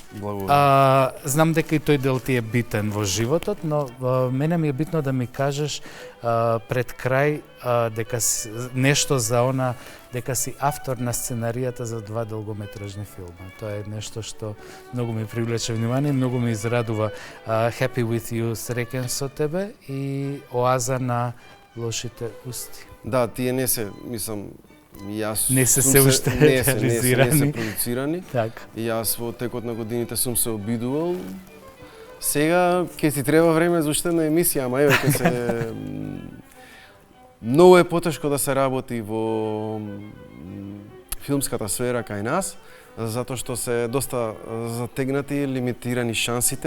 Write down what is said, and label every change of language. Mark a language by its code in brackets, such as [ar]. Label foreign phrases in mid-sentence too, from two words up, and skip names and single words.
[mk] Знам дека и тој дел ти е битен во животот, но мене ми е битно да ми кажеш пред крај дека нешто за она, дека си автор на сценаријата за 2 долгометражни филма. Тоа е нешто што многу ми привлече внимание, многу ми израдува. [en] Happy with you, [mk] среќен со тебе, и Оаза на лошите усти. Да, тие не се, мислам, не се уште реализирани. Не се продуцирани. Така. И јас во текот на годините сум се обидувал. Сега ќе си треба време за уште една емисија, ама еве ќе се многу е потешко да се работи во филмската сфера кај нас, затоа што се доста затегнати, лимитирани шансите.